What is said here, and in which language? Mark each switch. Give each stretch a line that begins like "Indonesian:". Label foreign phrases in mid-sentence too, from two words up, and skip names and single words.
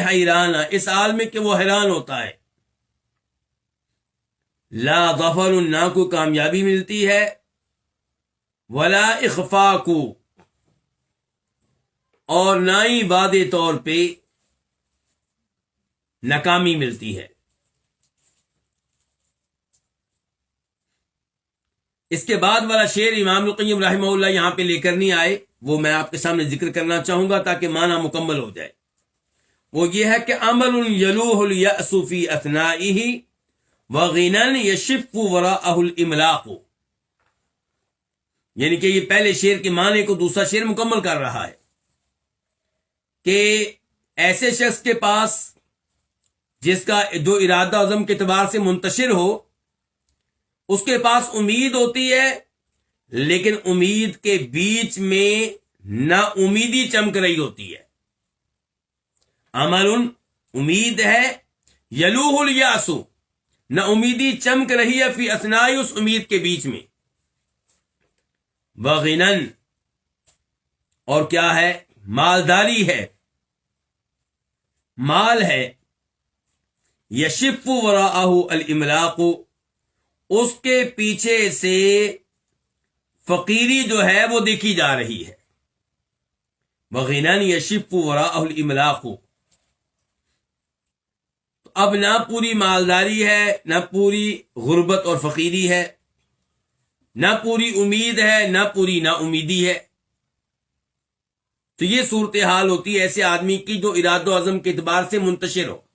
Urdu: حیران، اس حال میں کہ وہ حیران ہوتا ہے.
Arabic: لا ظفر،
Urdu: نہ کوئی کامیابی ملتی ہے،
Arabic: ولا اخفاق،
Urdu: اور نہ ہی وعدے طور پہ ناکامی ملتی ہے. اس کے بعد والا شعر امام القیم رحمہ اللہ یہاں پہ لے کر نہیں آئے، وہ میں آپ کے سامنے ذکر کرنا چاہوں گا تاکہ معنی مکمل ہو جائے. وہ یہ ہے کہ
Arabic: عمل یلوہ الیأس فی اثنائہ وغنى یشف وراءہ الاملاق.
Urdu: یعنی کہ یہ پہلے شعر کے معنی کو دوسرا شعر مکمل کر رہا ہے کہ ایسے شخص کے پاس جس کا جو ارادہ عزم کے اعتبار سے منتشر ہو، اس کے پاس امید ہوتی ہے، لیکن امید کے بیچ میں نا امیدی چمک رہی ہوتی ہے. عمل امید ہے،
Arabic: یلوہ الیأس
Urdu: نا امیدی چمک رہی ہے،
Arabic: فی اثناء
Urdu: اس امید کے بیچ میں. وغنن، اور کیا ہے؟ مالداری ہے، مال ہے.
Arabic: یشف وراءہ الاملاق،
Urdu: اس کے پیچھے سے فقیری جو ہے وہ دیکھی جا رہی ہے.
Arabic: وغنن یشف وراءہ الاملاق.
Urdu: اب نہ پوری مالداری ہے، نہ پوری غربت اور فقیری ہے، نہ پوری امید ہے، نہ پوری نا امیدی ہے. تو یہ صورتحال ہوتی ہے ایسے آدمی کی جو ارادہ و عزم کے اعتبار سے منتشر ہو.